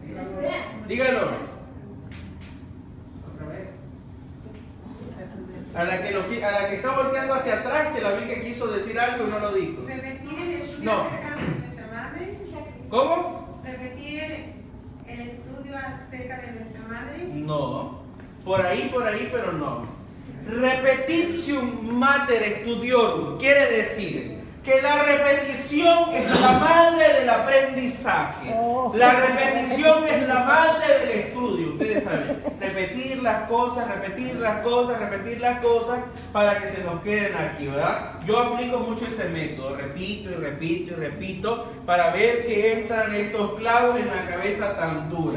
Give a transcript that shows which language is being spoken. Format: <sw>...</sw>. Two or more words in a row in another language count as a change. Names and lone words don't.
<es>A la que está volteando hacia atrás, que la vi que quiso decir algo y no lo dijo. Repetir el estudio No. acerca de nuestra madre. ¿Cómo? Repetir el estudio acerca de nuestra madre. No. Por ahí, pero no.</es> <la>Repetitium mater studiorum</la> <es>quiere decir que la repetición es la madre del aprendizaje. La repetición es la madre del estudio. Ustedes saben, repetir las cosas para que se nos queden aquí, ¿verdad? Yo aplico mucho ese método, repito, para ver si entran estos clavos en la cabeza tan dura.</es>